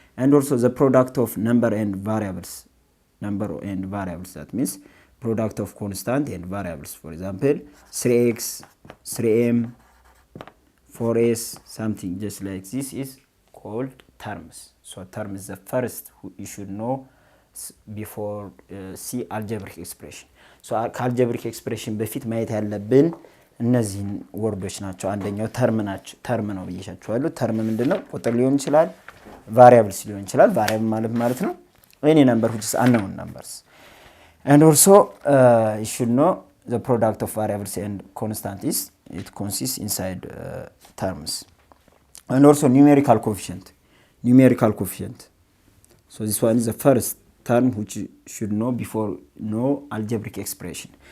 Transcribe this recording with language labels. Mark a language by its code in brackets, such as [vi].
[en] And also the product of number and variables. That means product of constant and variables. For example 3x, 3m, 4s, something just like this is called terms. So term is the first you should know before see algebraic expression. So algebraic expression [am] በፊት ማየት ያለብን እነዚህን ወርዶች ናቸው። አንደኛው ተርም ነው ብዬሻችኋለሁ። ተርም ምንድነው? ቁጥር ሊሆን ይችላል፣ variables ሊሆን ይችላል። variable ማለት ነው [en] any number which is unknown numbers. And also you should know the product of variables and constant is it consists inside terms. And also numerical coefficient. So this one is the first term which you should know before know algebraic expression.